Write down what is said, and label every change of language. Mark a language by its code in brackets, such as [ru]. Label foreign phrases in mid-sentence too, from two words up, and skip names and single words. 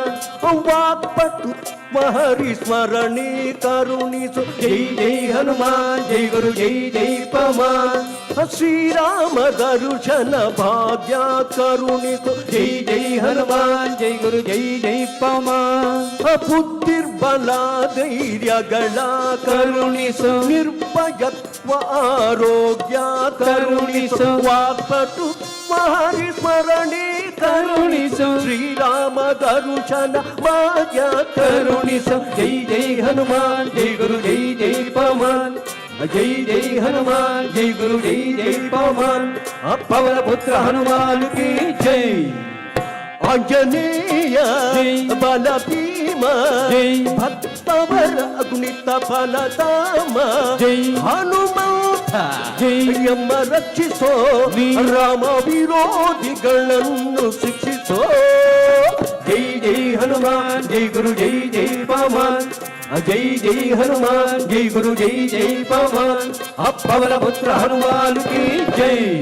[kn] ವಾಕ್ಪಟುತ್ವ ಹರಿಸ್ಮರಣೆ ಕರುಣಿಸು. [hi] जय जय हनुमान, जय गुरु जय जय पवन. [kn] ಶ್ರೀರಾಮ ದರ್ಶನ ಭಾಗ್ಯ ಕರುಣಿಸು. [hi] जय जय हनुमान, जय गुरु जय जय पवन. [kn] ಬುದ್ಧಿರ್ಬಲ ಧೈರ್ಯಗಳ ಕರುಣಿಸು. ನಿರ್ಭಯತ್ವ ಆರೋಗ್ಯ ಕರುಣಿಸು. ವಾಕ್ಪಟುತ್ವ ಹರಿಸ್ಮರಣೆ ಕರುಣಿಸು. ಶ್ರೀರಾಮ ದರ್ಶನ ಭಾಗ್ಯ ಕರುಣಿಸು. [hi] जय जय हनुमान, जय गुरु जय जय पवन. जय जय हनुमान, जय गुरु जय जय पवन. पवन पुत्र हनुमान की जय. [kn] ಆಂಜನೇಯ ಬಲ ಭೀಮ ಭಕ್ತವರ ಅಗುಣಿತ ಬಲಧಾಮ. ಹನುಮಂತ ಯಮ ರಕ್ಷಿಸೋ, ರಾಮ ವಿರೋಧಿಗಳನ್ನು ಶಿಕ್ಷಿಸೋ. [hi] जय जय हनुमान, जय गुरु जय जय पवन. जय जय हनुमान जय गुरु जय जय पवन अप्पवर पुत्र हनुमान कि जय.